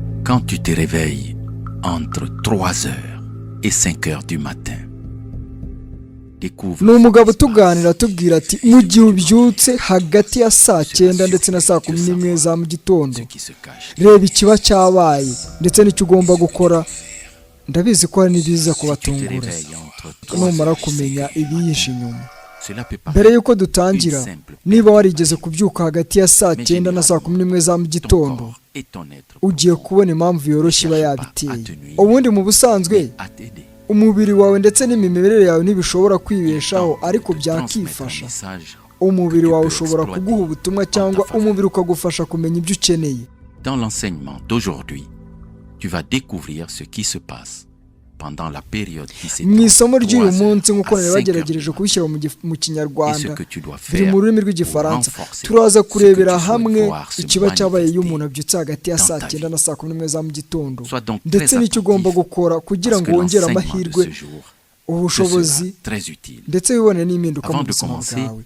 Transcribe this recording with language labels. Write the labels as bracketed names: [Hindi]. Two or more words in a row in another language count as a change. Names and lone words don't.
[French] Quand tu te réveilles entre 3 heures et 5 heures du matin, [Kinyarwanda] ni umugabo tuganira atubwira ati mu gihe ubyutse hagati ya saa 9 ndetse na saa 11 za mu gitondo, reba ikiba cyabaye ndetse n'icyo ugomba gukora. Ndabizi ko hari n'ibiza kubatungura numara kumenya ibihishe inyuma. Mbere y'uko dutangira, niba warigeze kubyuka hagati ya saa 9 na saa 11 za mu gitondo, ugiye kubona impamvu yoroshye iba yabiteye. Ubundi mu busanzwe umubiri wawe ndetse n'imimerere yawe ntibishobora kwibeshaho, ariko byakifasha. Umubiri wawe ushobora kuguha ubutumwa cyangwa umubiri ukagufasha kumenya ibyo ukeneye. [French] Dans l'enseignement d'aujourd'hui, tu vas découvrir ce qui se passe pendant la période qui s'est [Kinyarwanda] mu isomo ry'uyu munsi nk'uko nari bagerageje kubishyira mu kinyarwanda biri mu rurimi rw'igifaransa. Turaza kurebera hamwe ikiba cyabaye iyo umuntu abyutse hagati ya saa 9 na saa 11 za mu gitondo, ndetse n'icyo ugomba gukora kugira ngo wongere amahirwe, ubushobozi ndetse wibone n'impinduka mu buzima bwawe.